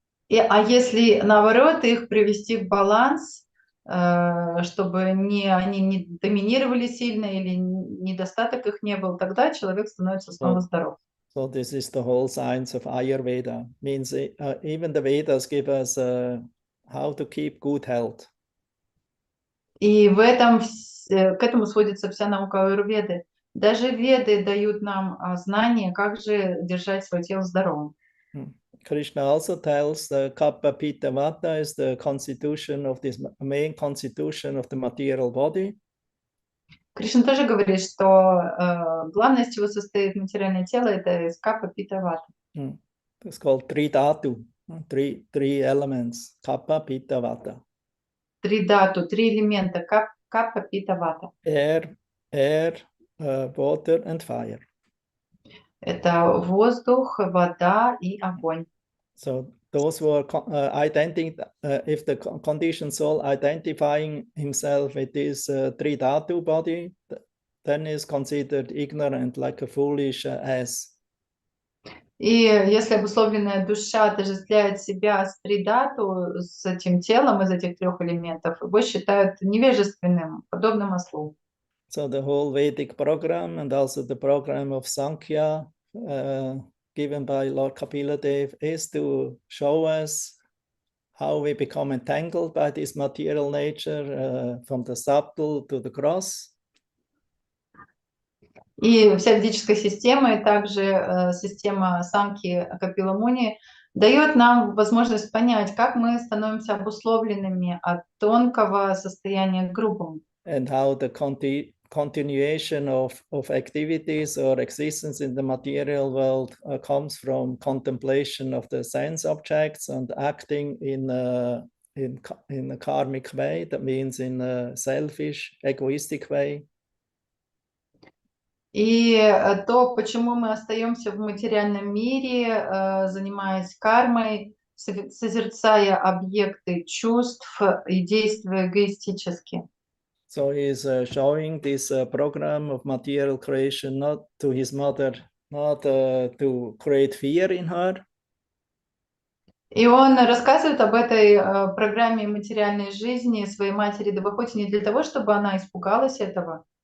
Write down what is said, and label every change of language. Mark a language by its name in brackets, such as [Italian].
[Russian] А если наоборот их привести в баланс, чтобы они не доминировали сильно или недостаток их не был, тогда человек становится снова здоров. [English] So this is the whole science of Ayurveda. Means even the Vedas give us how to keep good health. [Russian] И к этому сводится вся наука аюрведы. Даже веды дают нам знания, как же держать свое тело здоровым. [English] Krishna also tells the Kapha Pitta Vata is the constitution of this main constitution of the material body. [Russian] Кришна тоже говорит, что главное, из чего состоит материальное тело, это из капа, пита, вата. [English] It's called three dhatu, three elements, Kapha Pitta Vata. [Russian] Три дату, три элемента, капа, пита, вата. [English] Air, water and fire. [Russian] Это воздух, вода и огонь. [English] So those who are identifying, if the conditioned soul identifying himself with this three dhatu body, then is considered ignorant, like a foolish ass. [Russian] И если обусловленная душа отождествляет себя с тридату, с этим телом из этих трех элементов, его считают невежественным, подобным ослу. [English] So the whole Vedic program and also the program of Sankhya given by Lord Kapila Dev is to show us how we become entangled by this material nature from the subtle to the gross. [Russian] И вся ведическая система, и также система Санки Капила Муни дает нам возможность понять, как мы становимся обусловленными от тонкого состояния к грубому. [English] And how the continuation of activities or existence in the material world comes from contemplation of the sense objects and acting in a karmic way, that means in a selfish, egoistic way. [Russian] И то, почему мы остаемся в материальном мире, занимаясь кармой, созерцая объекты чувств и действуя эгоистически. [English] So he's showing this program of material creation not to his mother, not to create fear in her. [Russian] И он рассказывает об этой программе материальной жизни своей матери Девахоти не для того, чтобы она испугалась этого.